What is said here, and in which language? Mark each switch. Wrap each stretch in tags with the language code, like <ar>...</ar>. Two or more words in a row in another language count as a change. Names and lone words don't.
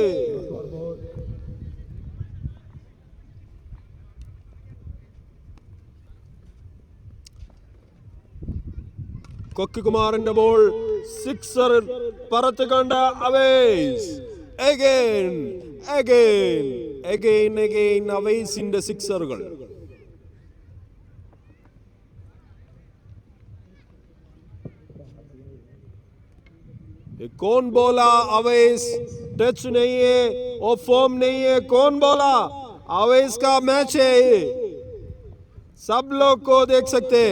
<ml>കൊക്കികുമാറിന്റെ ബോൾ സിക്സർ പറത്ത് കണ്ട അവേസ്. Again അവേസിന്റെ സിക്സറുകൾ.</ml> <hi>कौन बोला अवेस टच नहीं है और फॉर्म नहीं है? कौन बोला? अवेस का मैच है, सब लोग को देख सकते हैं.</hi>